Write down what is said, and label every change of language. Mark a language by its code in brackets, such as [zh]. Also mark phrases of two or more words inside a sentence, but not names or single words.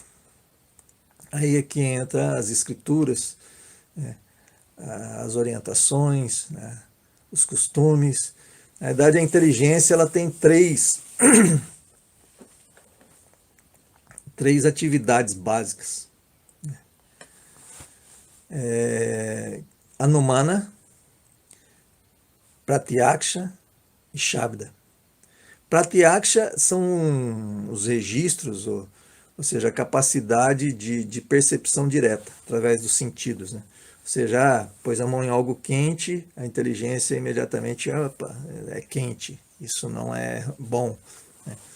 [pt] Aí é que entra as escrituras, né, as orientações, né, os costumes. Na verdade, a inteligência, ela tem três atividades básicas. Anumana, Pratyaksha e Shabda. Pratyaksha são os registros, ou seja, a capacidade de percepção direta, através dos sentidos, né? Ou seja, pôs a mão em algo quente, a inteligência imediatamente, opa, é quente, isso não é bom, né?